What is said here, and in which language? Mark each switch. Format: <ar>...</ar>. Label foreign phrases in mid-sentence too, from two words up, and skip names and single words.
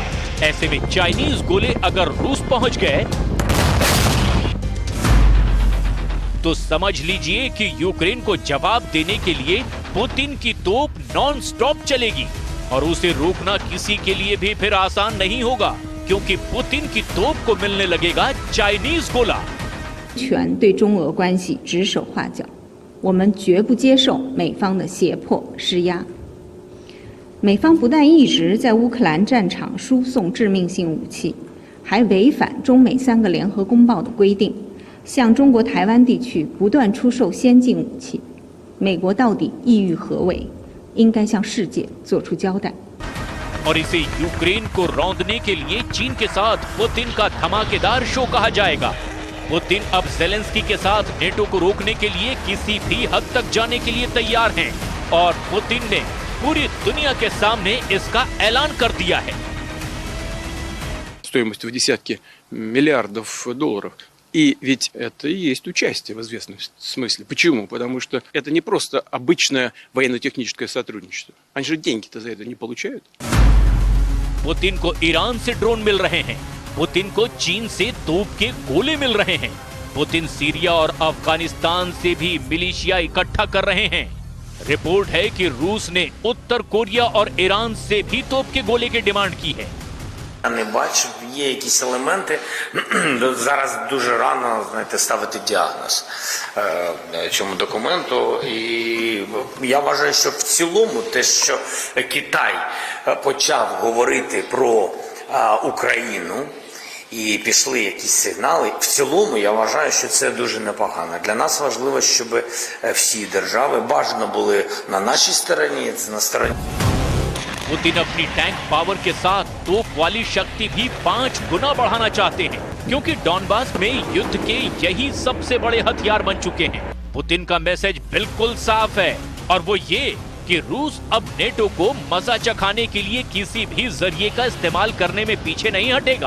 <hi>ऐसे में चाइनीज गोले अगर रूस पहुंच गए तो समझ लीजिए कि यूक्रेन को जवाब देने के लिए पुतिन की तोप</hi> <en>non stop</en> <hi>चलेगी और उसे रोकना किसी के लिए भी फिर आसान नहीं होगा, क्योंकि पुतिन की तोप को मिलने लगेगा चाइनीज गोला।</hi> <zh>权对中俄关系指手画脚，我们绝不接受美方的胁迫施压。美方不但一直在乌克兰战场输送致命性武器，还违反中美3个联合公报的规定，向中国台湾地区不断出售先进武器， 美国到底意欲何为，应该向世界做出交代。</zh> <hi>और इसे यूक्रेन को रौंदने के लिए चीन के साथ पुतिन का धमाकेदार शो कहा जाएगा। पुतिन अब ज़ेलेंस्की के साथ नेटो को रोकने के लिए किसी भी हद तक जाने के लिए तैयार हैं और पुतिन ने पूरी दुनिया के सामने इसका ऐलान कर दिया है।</hi> <ru>Стоимость в десятки миллиардов долларов. И ведь это и есть участие в известном смысле. Почему? Потому что это не просто обычное военно-техническое сотрудничество. Они же деньги-то за это не получают.</ru> <hi>पुतिन को ईरान से ड्रोन मिल रहे हैं, पुतिन को चीन से तोप के गोले मिल रहे हैं, पुतिन सीरिया और अफगानिस्तान से भी मिलिशिया इकट्ठा कर रहे हैं। रिपोर्ट है कि रूस ने उत्तर कोरिया और ईरान से भी तोप के गोले की डिमांड की है।</hi> <uk>Я не бачив, є якісь елементи. Зараз дуже рано, знаєте, ставити діагноз цьому документу. І я вважаю, що в цілому те, що Китай почав говорити про Україну і пішли якісь сигнали, в цілому я вважаю, що це дуже непогано. Для нас важливо, щоб всі держави бажано були на нашій стороні, на стороні.</uk> <hi>पुतिन अपनी</hi> <en>tank power</en> <hi>के साथ तोप वाली शक्ति भी 5 गुना बढ़ाना चाहते हैं, क्योंकि डॉनबास में युद्ध के यही सबसे बड़े हथियार बन चुके हैं। पुतिन का मैसेज बिल्कुल साफ है और वो ये कि रूस अब नेटो को मजा चखाने के लिए किसी भी जरिए का इस्तेमाल करने में पीछे नहीं हटेगा।</hi>